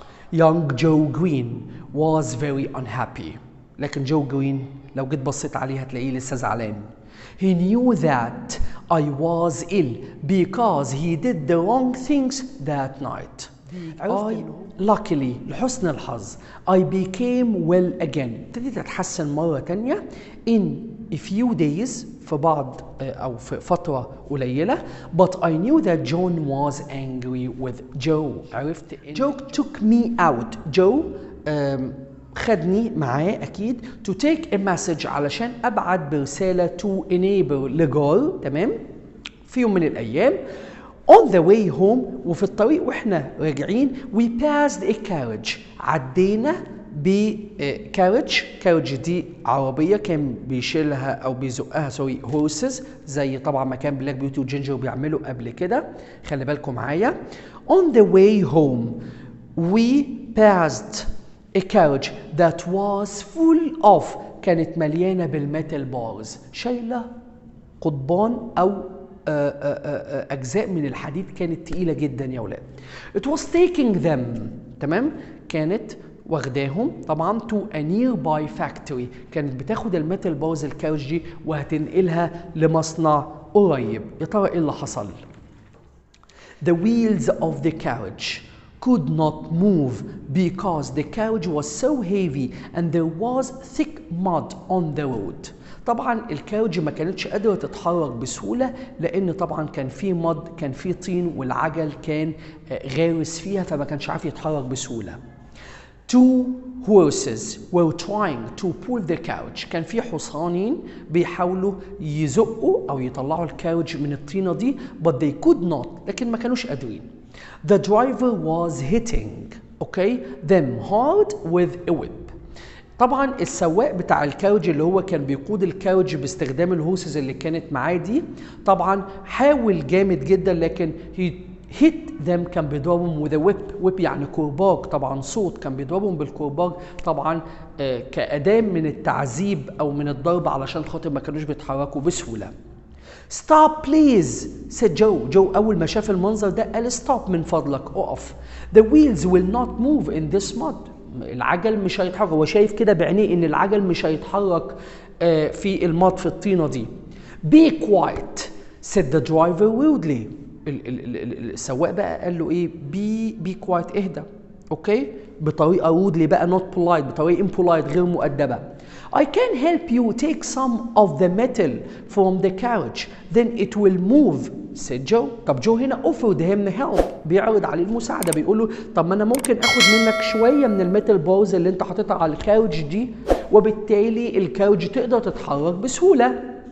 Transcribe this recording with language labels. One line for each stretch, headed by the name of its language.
English: Young Joe Green was very unhappy.
Arabic: لكن جو جرين لو جيت بصيت عليه هتلاقيه لسه زعلان.
English: He knew that I was ill because he did the wrong things that night. Luckily
Arabic: لحسن الحظ
English: I became well again.
Arabic: ابتديت أتحسن مرة تانية
English: in a few days،
Arabic: في بعض أو في فترة قليلة.
English: But I knew that John was angry with Joe.
Arabic: عرفت
English: Joe took me out. Joe
Arabic: خدني معاه أكيد
English: to take a message
Arabic: علشان أبعت برسالة
English: to a neighbor
Arabic: لجار. تمام. في يوم من الأيام
English: on the way home، وفي الطريق واحنا راجعين we passed a carriage.
Arabic: عدينا بكارج دي عربية كان بيشيلها أو بيزقها horses، زي طبعا ما كان بلاك بيوتي وجينجر بيعملوا قبل كده. خلي بالكم معايا.
English: on the way home we passed a carriage that was full of،
Arabic: كانت مليانة بالميتال بارز، شايلة قضبان أو اجزاء من الحديد كانت تقيله جدا يا اولاد.
English: It was taking them،
Arabic: تمام، كانت واخداهم طبعا
English: to a nearby factory،
Arabic: كانت بتاخد الميتال بارز الكاوتش دي وهتنقلها لمصنع قريب. يا ترى ايه اللي حصل؟
English: The wheels of the carriage could not move because the carriage was so heavy and there was thick mud on the road.
Arabic: طبعا الكاوتش ما كانتش قادره تتحرك بسهوله لان طبعا كان في مد، كان في طين، والعجل كان غارس فيها فما كانش عارف يتحرك بسهوله.
English: Two horses were trying to pull the carriage،
Arabic: كان في حصانين بيحاولوا يزقوا او يطلعوا الكاوتش من الطينه دي
English: but they could not،
Arabic: لكن ما كانوش قادرين.
English: The driver was hitting them hard with a whip.
Arabic: طبعا السواق بتاع الكاوتش اللي هو كان بيقود الكاوتش باستخدام الهوسز اللي كانت معاه دي طبعا حاول جامد جدا لكن
English: hit them
Arabic: كان بيضربهم
English: with a whip
Arabic: يعني كرباج، طبعا صوت، كان بيضربهم بالكرباج طبعا كأداة من التعذيب او من الضرب علشان خاطر ما كانوش بيتحركوا بسهوله.
English: Stop please said
Arabic: جو اول ما شاف المنظر ده قال stop من فضلك، اقف.
English: The wheels will not move in this mud،
Arabic: العجل مش هيتحرك، هو شايف كده بعينيه ان العجل مش هيتحرك في المط في الطينه دي.
English: Be quiet said the driver rudely،
Arabic: السواق بقى قال له ايه؟ be quiet، اهدى، بطريقه rudely بقى،
English: not polite،
Arabic: بطريقه impolite غير مؤدبه.
English: I can help you take some of the metal from the carriage then it will move said Joe.
Arabic: طب جو هنا
English: offered him help،
Arabic: بيعرض عليه المساعده، بيقول له طب ما انا ممكن اخد منك شويه من الميتال بارز اللي انت حاططها على الكاوتش دي وبالتالي الكاوتش تقدر تتحرك بسهوله.